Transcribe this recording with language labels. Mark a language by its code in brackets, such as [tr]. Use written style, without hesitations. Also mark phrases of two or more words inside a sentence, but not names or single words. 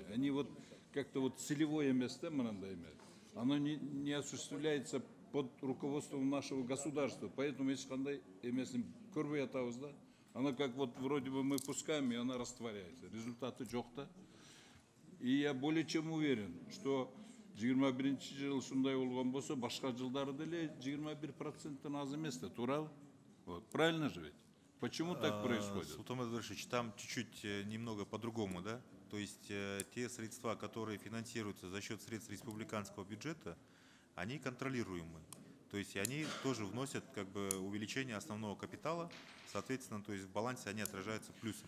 [ru] Они вот как-то вот целевое место, оно не осуществляется под руководством нашего государства. Поэтому, если да, она как вот вроде бы мы пускаем, и она растворяется. [ky] Результаты жоқта. [ru] И я более чем уверен, что [ky] 21 жыл шундай болгон болсо, башка жылдары деле 21%-тан аз эмес да, туурабы? [ru] Вот. Правильно же ведь? Почему так происходит? Султан Эдуардович, там чуть-чуть немного по-другому, да? То есть те средства, которые финансируются за счет средств республиканского бюджета, они контролируемы. То есть они тоже вносят как бы увеличение основного капитала, соответственно, то есть в балансе они отражаются плюсом.